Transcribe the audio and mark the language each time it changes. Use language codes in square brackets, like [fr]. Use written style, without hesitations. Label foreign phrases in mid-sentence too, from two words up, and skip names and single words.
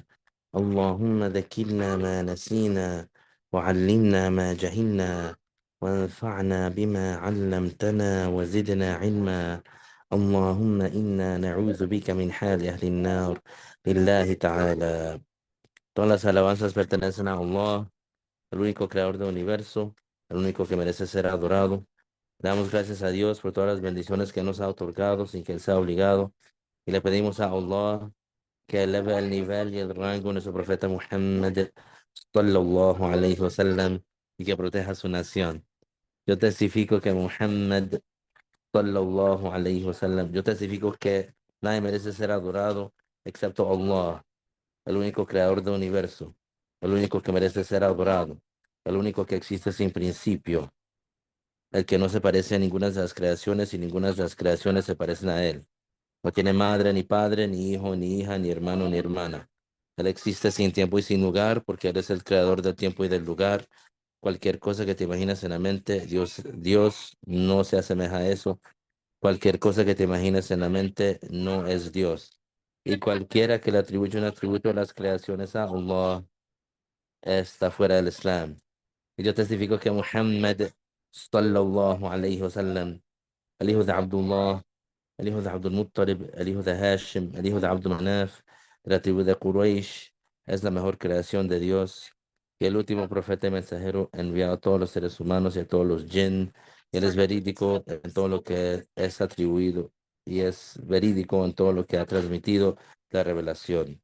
[ar] اللهم ذكرنا ما نسينا، وعلمنا ما جهلنا، وانفعنا بما علمتنا وزدنا علما. اللهم إنا نعوذ بك من حال أهل النار. لله تعالى. [es] Todas las alabanzas pertenecen a Allah, el único creador del universo, el único que merece ser adorado. Le damos gracias a Dios por todas las bendiciones que nos ha otorgado sin que Él sea obligado. Y le pedimos a Allah que eleve el nivel y el rango de nuestro profeta Muhammad [ar] صلى الله عليه وسلم [es] y que proteja su nación. Yo testifico que Muhammad [ar] صلى الله عليه وسلم, [es] yo testifico que nadie merece ser adorado excepto Allah, el único creador del universo, el único que merece ser adorado, el único que existe sin principio, el que no se parece a ninguna de las creaciones y ninguna de las creaciones se parecen a él. No tiene madre, ni padre, ni hijo, ni hija, ni hermano, ni hermana. Él existe sin tiempo y sin lugar porque Él es el creador del tiempo y del lugar. Cualquier cosa que te imaginas en la mente, Dios no se asemeja a eso. Cualquier cosa que te imagines en la mente no es Dios. Y cualquiera que le atribuye un atributo a las creaciones a Allah está fuera del Islam. Y yo testifico que Muhammad [ar] صلى الله عليه وسلم, [es] el hijo de Abdullah, el hijo de Abdul Muttalib, el hijo de Hashim, el hijo de Abdul Manaf, de la tribu de Quraysh, es la mejor creación de Dios y el último profeta y mensajero enviado a todos los seres humanos y a todos los jinn. Él es verídico en todo lo que es atribuido y es verídico en todo lo que ha transmitido la revelación.